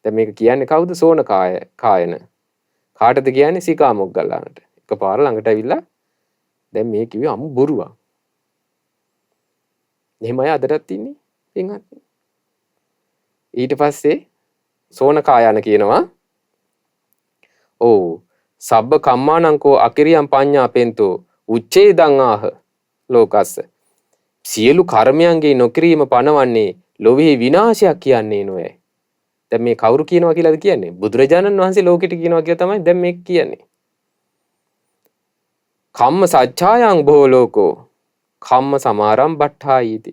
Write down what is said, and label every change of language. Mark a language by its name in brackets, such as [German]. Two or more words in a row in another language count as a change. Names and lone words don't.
[Sinhala] දැන් මේක කියන්නේ කවුද? සෝන කායන. කාටද කියන්නේ? සීකා මොග්ගල්ලානට. එකපාර ළඟට ඇවිල්ලා දැන් මේ කිව්වේ අමු බොරුවක්. එහෙමයි අදටත් ඉන්නේ පින්වත්නි. ඊට පස්සේ සෝන කායන කියනවා ඔව් [Pali] සබ්බ කම්මානංකෝ අකිරියම් පඤ්ඤා පෙන්තෝ උච්ඡේදං ආහ ලෝකස්ස. [Sinhala] සියලු කර්මයන්ගේ නොකිරීම පනවන්නේ ලෝභී විනාශයක් කියන්නේ නොවේ. දැන් මේ කවුරු කියනවා කියලාද කියන්නේ? බුදුරජාණන් වහන්සේ ලෝකෙට කියනවා කියලා තමයි දැන් මේක කියන්නේ. [Pali] කම්ම සච්ඡායං බෝ ලෝකෝ කම්ම සමාරම් බට්ඨායිති.